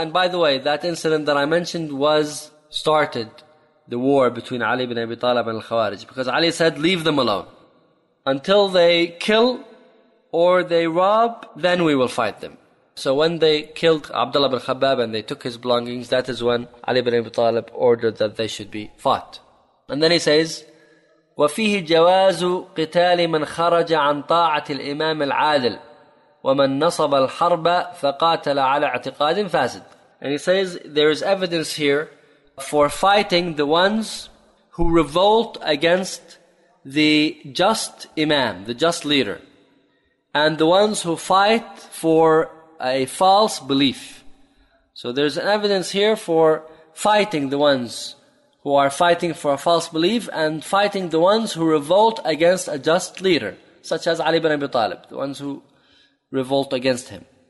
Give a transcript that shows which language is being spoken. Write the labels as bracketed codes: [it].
[en] And by the way, that incident that I mentioned was started the war between Ali ibn Abi Talib and Al-Khawarij. Because Ali said, leave them alone. Until they kill or they rob, then we will fight them. So when they killed Abdullah bin Khabbab and they took his belongings, that is when Ali ibn Abi Talib ordered that they should be fought. And then he says, [ar] وَفِيهِ جَوَازُ قِتَالِ مَنْ خَرَجَ عَنْ طَاعَةِ الْإِمَامِ الْعَادِلِ وَمَنْ نَصَبَ الْحَرْبَ فَقَاتَلَ عَلَى اعْتِقَادٍ فَاسِدٍ. [en] And he says, there is evidence here for fighting the ones who revolt against the just imam, the just leader, and the ones who fight for a false belief. So there's evidence here for fighting the ones who are fighting for a false belief and fighting the ones who revolt against a just leader, such as Ali ibn Abi Talib, the ones who revolt against him.